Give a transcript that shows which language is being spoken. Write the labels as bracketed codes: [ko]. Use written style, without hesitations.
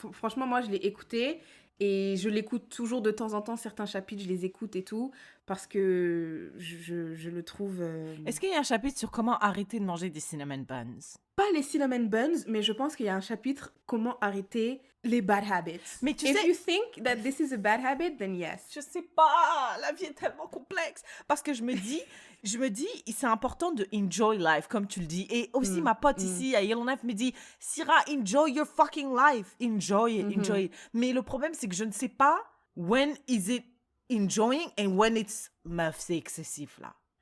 [fr] Franchement, moi, je l'ai écouté et je l'écoute toujours de temps en temps. Certains chapitres, je les écoute et tout parce que je le trouve... Est-ce qu'il y a un chapitre sur comment arrêter de manger des cinnamon buns? Pas les cinnamon buns, mais je pense qu'il y a un chapitre comment arrêter les bad habits. Mais tu [en] If [fr] sais- [en] you think that this is a bad habit, then yes. [fr] Je sais pas, la vie est tellement complexe. Parce que je me dis, c'est important de [en] enjoy life, [fr] comme tu le dis. Et aussi, ma pote ici, à Yellowknife, me dit, Syrah, [en] enjoy your fucking life. Enjoy it, enjoy it. [fr] Mais le problème, c'est que je ne sais pas [en] when is it enjoying and when it's, [fr] meuf, c'est excessif, là.